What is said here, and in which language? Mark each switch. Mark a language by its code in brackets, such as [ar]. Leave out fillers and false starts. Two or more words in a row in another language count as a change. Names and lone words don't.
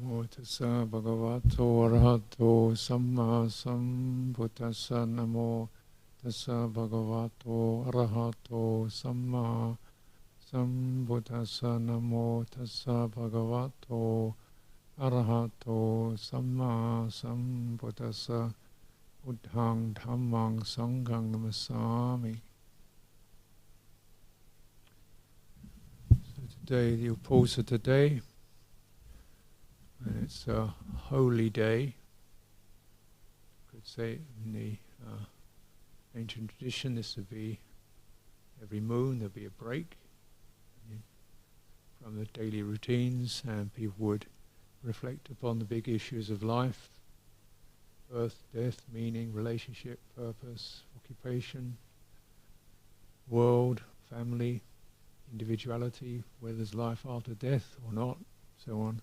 [pi] tassa bhagavato arahato samma sambuddhassa namo tassa bhagavato arahato samma sambuddhassa namo tassa bhagavato arahato samma sambuddhassa buddhang dhammang sanghang namasami. [en] So today, the pause today, and it's a holy day. You could say in the ancient tradition this would be every moon there'd be a break from the daily routines, and people would reflect upon the big issues of life: birth, death, meaning, relationship, purpose, occupation, world, family, individuality, whether there's life after death or not, so on.